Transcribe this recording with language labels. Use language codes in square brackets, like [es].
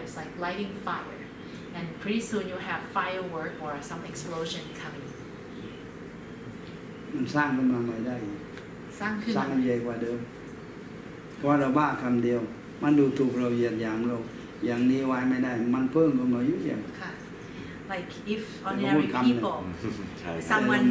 [en] It's like lighting fire, and pretty soon you have firework or some explosion coming. [th] มันสร้างขึ้นมาใหม่ได้อีก สร้างขึ้น สร้างมันใหญ่กว่าเดิมเพราะเราบ้าคำเดียวมันดูถูกเราเหยียดหยามเราอย่างนี้ไว้ไม่ได้มันเพิ่มขึ้นมายุ่งยาก [en] Like if ordinary people, someone